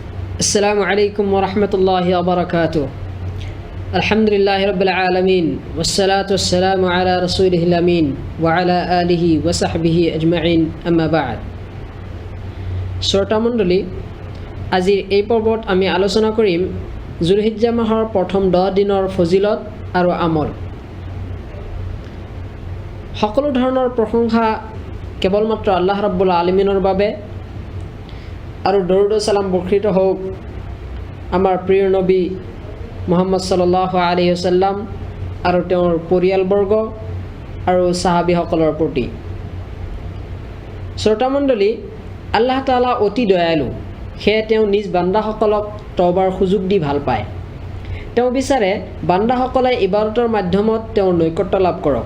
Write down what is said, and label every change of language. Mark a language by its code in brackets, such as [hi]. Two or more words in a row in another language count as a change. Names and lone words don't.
[ar] السلام عليكم ورحمة الله وبركاته. الحمد لله رب العالمين والصلاة والسلام على رسوله الأمين وعلى آله وصحبه أجمعين أما بعد. [as] শ্ৰোতা মণ্ডলী, আজিৰ এই পৰ্বত আমি আলোচনা কৰিম জুলহিজ্জা মাহৰ প্ৰথম 10 দিনৰ ফজিলত আৰু আমল। সকলো ধৰণৰ প্ৰশংসা কেৱলমাত্ৰ আল্লাহ ৰাব্বুল আলামিনৰ বাবে আৰু দৰুদ সালাম বৰ্ষিত হোক আমাৰ প্ৰিয় নবী মুহাম্মদ [ar] صلى الله عليه وسلم [as] আৰু তেওঁৰ পৰিয়ালবৰ্গ আৰু সাহাবীসকলৰ প্ৰতি। শ্ৰোতা মণ্ডলী, আল্লাহ তাআলা অতি দয়ালু, সেয়ে তেওঁ নিজ বান্দাসকলক তওবাৰ সুযোগ দি ভাল পায়। তেওঁ বিচাৰে বান্দাসকলে ইবাদতৰ মাধ্যমত তেওঁৰ নৈকট্য লাভ কৰক।